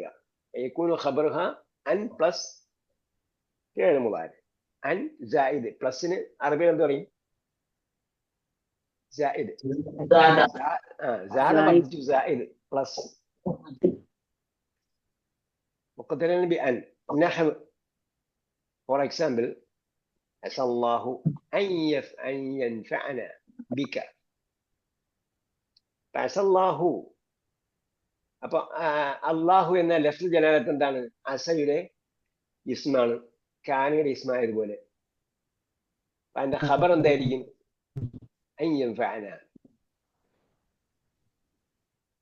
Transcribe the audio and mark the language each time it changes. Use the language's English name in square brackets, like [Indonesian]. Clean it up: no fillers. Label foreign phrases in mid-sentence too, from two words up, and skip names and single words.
[Arabic] يكون خبرها أن പ്ലസ് فعل مضارع. أن زائد, [Malayalam] പ്ലസിന് അറബിയിൽ എന്ത് പറയും? [Arabic] زائد. زائد പ്ലസ് مقترنا بأن. നഹ്വ്, [English] for example, [Arabic] عسى الله أن ينفعنا بك. عسى الله, [Malayalam] അപ്പൊ അള്ളാഹു എന്ന [Arabic] لفظ الجلالة [Malayalam] എന്താണ്? അസയുടെ ഇസ്മാണ്, കാനയുടെ ഇസ്മായതുപോലെ. അതിന്റെ ഖബർ എന്തായിരിക്കും? [Arabic] أن ينفعنا.